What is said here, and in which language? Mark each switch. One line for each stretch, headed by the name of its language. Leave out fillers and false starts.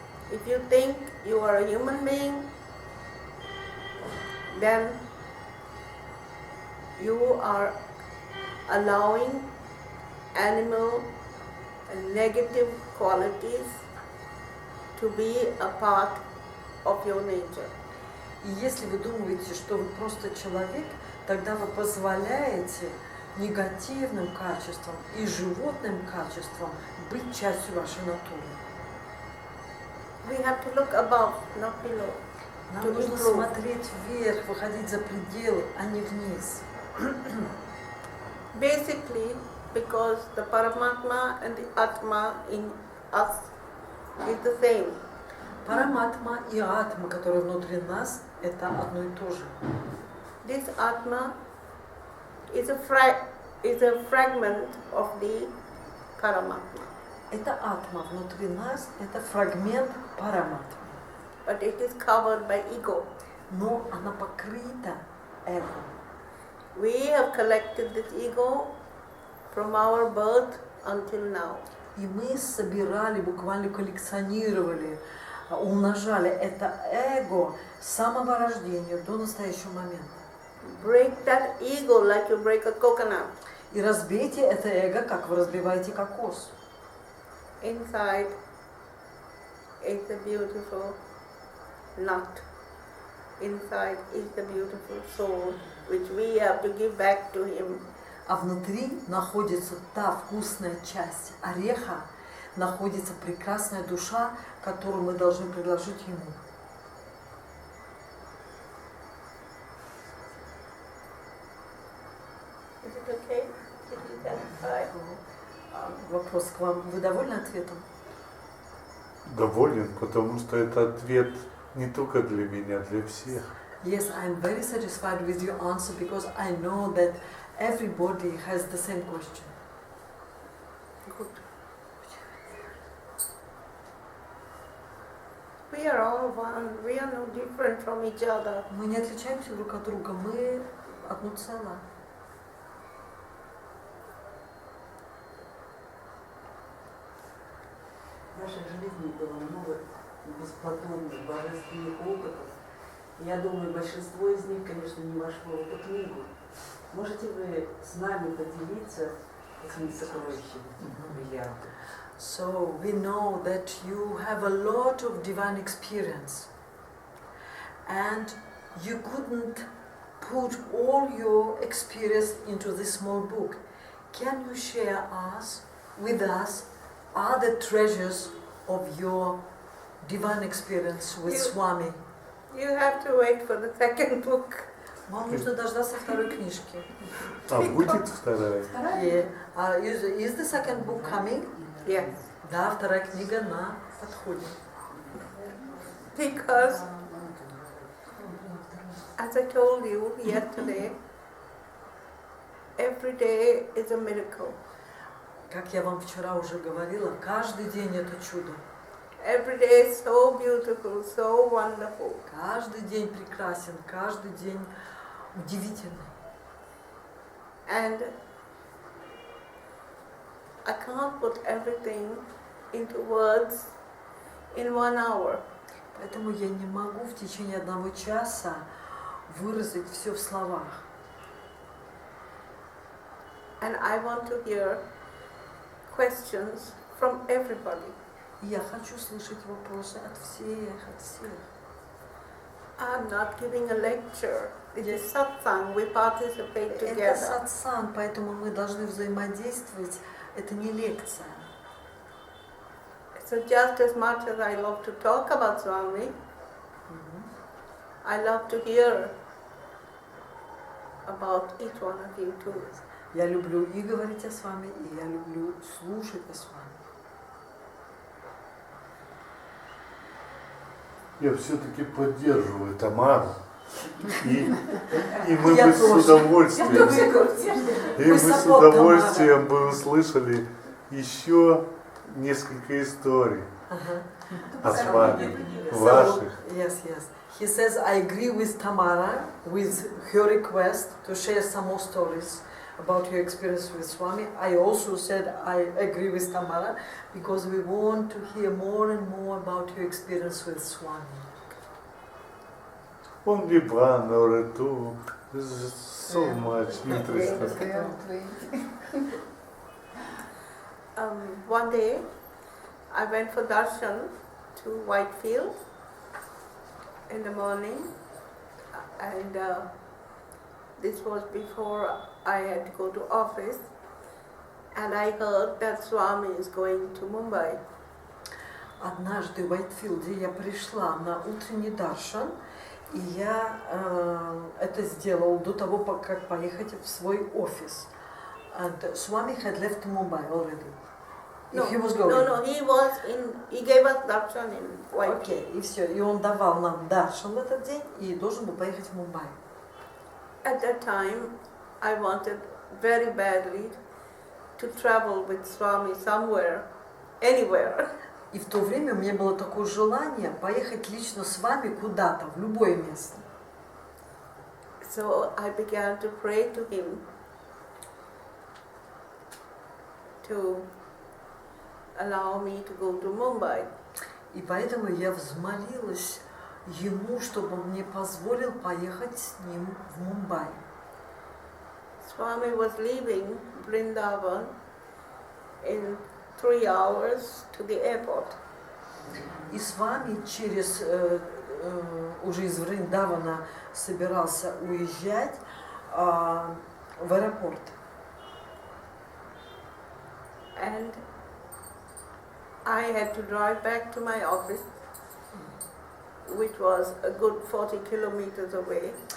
English: If you think you are a human being, then you are allowing animal and negative qualities to be a part of your nature.
Russian: И если вы думаете, что вы просто человек, тогда вы позволяете негативным качествам и животным качествам быть частью вашей натуры.
English: We have to look above, not below.
Russian: Нам нужно смотреть вверх, выходить за пределы, а не вниз.
English: Basically, because the Paramatma and the Atma in us is the same.
Russian: Параматма и атма, которые внутри нас, это одно и то же.
English: This Atma is a fragment of the Paramatma.
Russian: Это атма внутри нас, это фрагмент параматмы.
English: But it is covered by ego.
Russian: Но она покрыта эго.
English: We have collected this ego from our birth until now.
Russian: И мы собирали, буквально коллекционировали, умножали это эго с самого рождения до настоящего момента.
English: Break that ego like you break a coconut.
Russian: И разбейте это эго, как вы разбиваете кокос.
English: Inside is the beautiful nut. Inside is the beautiful soul, which we have to give back to him.
Russian: А внутри находится та вкусная часть ореха, находится прекрасная душа, которую мы должны предложить ему.
English: Is it okay? Is it satisfied?
Russian: Вопрос к вам. Вы довольны ответом? Доволен, потому что это ответ не только для меня, для всех.
English: Yes, I'm very satisfied with your answer because I know that everybody has the same question. Good. we are all one. We are no different from each other.
Russian: Мы не отличаемся друг от друга, мы одно целое. В нашей жизни было много бесплатных божественных опытов. Я думаю, большинство из них, конечно, не вошло в эту книгу. Можете вы с нами поделиться этими сокровищами?
English: So we know that you have a lot of divine experience, and you couldn't put all your experience into this small book. Can you share with us other treasures of your divine experience with Swami? You have to wait for the second book.
Russian: Вам нужно дождаться второй книжки. А будет вторая?
English: Is the second book coming? Yes.
Russian: Да, вторая книга на подходе.
English: Because, as I told you yesterday, every day is a miracle.
Russian: Как я вам вчера уже говорила, каждый день это чудо.
English: Every day is so beautiful, so wonderful.
Russian: Каждый день прекрасен, каждый день удивительный.
English: And I can't put everything into words in 1 hour.
Russian: Поэтому я не могу в течение 1 часа выразить все в словах.
English: And I want to hear questions from everybody.
Russian: И я хочу слышать вопросы от всех.
English: I'm not giving a lecture. It is satsang. We participate
Russian: Это
English: together.
Russian: сатсанг, поэтому мы должны взаимодействовать. Это не лекция.
English: So just as much as I love to talk about Swami, I love to hear about each one of you too.
Russian: Я люблю и говорить о Свами, и я люблю слушать о Свами. Я все-таки поддерживаю Тамару. И мы бы с удовольствием бы услышали еще несколько историй о Свами, ваших.
English: Yes. He says, I agree with Tamara with her request to share some more stories about your experience with Swami. I also said I agree with Tamara because we want to hear more and more about your experience with Swami. Он Либрано, Рету, so much interesting. One day, I went for darshan to Whitefield in the morning, and this was before I had to go to office, and I heard that Swami is going to Mumbai.
Russian: Однажды в Уайтфилде я пришла на утренний даршан, и я это сделал до того, как поехать в свой офис.
English: And Swami had left Mumbai already. No, he was going. He gave us darshan in Whitefield.
Russian: Окей, и все. И он давал нам даршан в этот день и должен был поехать в Мумбай.
English: At that time, I wanted very badly to travel with Swami somewhere, anywhere.
Russian: И в то время у меня было такое желание поехать лично с вами куда-то, в любое место.
English: So I began to pray to him to allow me to go to Mumbai.
Russian: И поэтому я взмолилась ему, чтобы он мне позволил поехать с ним в Мумбай.
English: Swami was leaving Vrindavan in 3 hours to the airport.
Russian: И с вами через уже из Вриндавана собирался уезжать в аэропорт.
English: And I had to drive back to my office, which was a good 40 kilometers away.